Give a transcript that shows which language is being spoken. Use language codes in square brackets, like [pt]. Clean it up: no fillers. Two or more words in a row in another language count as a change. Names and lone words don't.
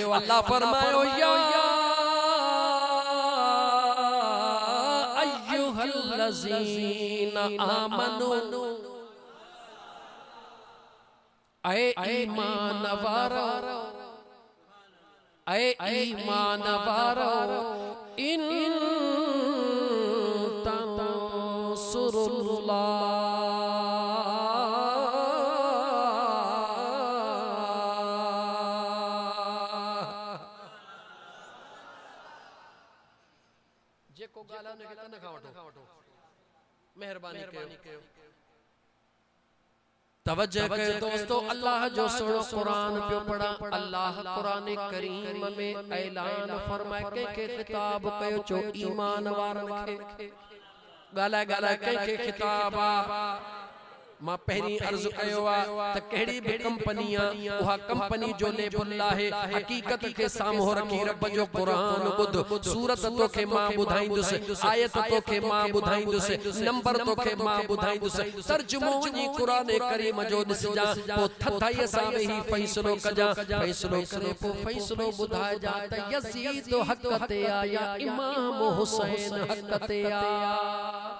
[sd] अल्लाह फरमायो [ar] يا أيها الذين آمنوا, [sd] ऐ ईमान वारो, ऐ ईमान वारो, इन तंसुरुल्लाह जेको गाला ने कन खा वठो, मेहरबानी कयो। तवज्जो कयो दोस्तों, अल्लाह जो सुहिणो क़ुरान पियो पढ़ा। अल्लाह क़ुरान करीम में ऐलान फरमाए के खिताब कयो चो ईमान वारन खे। गाला के खिताब आ। मां पहिरीं अर्ज कयो आ त कहिड़ी भी कंपनी आ उहा कंपनी जो लेबल आहे हकीकत के साम्हूं रखी रब जो क़ुरान ॿुध। सूरत तोखे मां ॿुधाईंदुसि, आयत तोखे मां ॿुधाईंदुसि, नंबर तोखे मां ॿुधाईंदुसि, तर्जुमो वञी क़ुरान करीम जो ॾिसजां, पोइ थधाईअ सां वेही फ़ैसिलो कजां। फ़ैसिलो करे पोइ फ़ैसिलो ॿुधाइजां त यज़ीद हक़ ते आ या इमाम हुसैन हक़ ते आ।